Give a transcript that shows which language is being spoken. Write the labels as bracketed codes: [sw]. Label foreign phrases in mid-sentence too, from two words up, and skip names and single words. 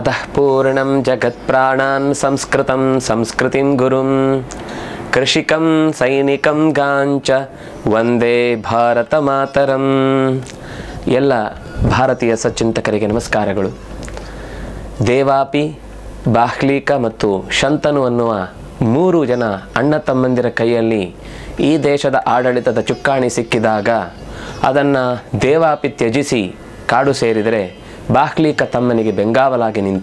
[sa] पूर्णं जगत्प्राणान् संस्कृतं संस्कृतिं गुरुं कृषिकं सैनिकं गांच ವಂದೇ ಭಾರತ ಮಾತರಂ. [kn] ಎಲ್ಲ ಭಾರತೀಯ ಸಚ್ಚಿಂತಕರಿಗೆ ನಮಸ್ಕಾರಗಳು. ದೇವಾಪಿ, ಬಾಹ್ಲೀಕ ಮತ್ತು ಶಂತನು ಅನ್ನುವ 3 ಜನ ಅಣ್ಣ ತಮ್ಮಂದಿರ ಕೈಯಲ್ಲಿ ಈ ದೇಶದ ಆಡಳಿತದ ಚುಕ್ಕಾಣಿ ಸಿಕ್ಕಿದಾಗ ಅದನ್ನು ದೇವಾಪಿ ತ್ಯಜಿಸಿ ಕಾಡು ಸೇರಿದರೆ ಬಾಹ್ಲೀಕ ತಮ್ಮನಿಗೆ ಬೆಂಗಾವಲಾಗಿ ನಿಂತ.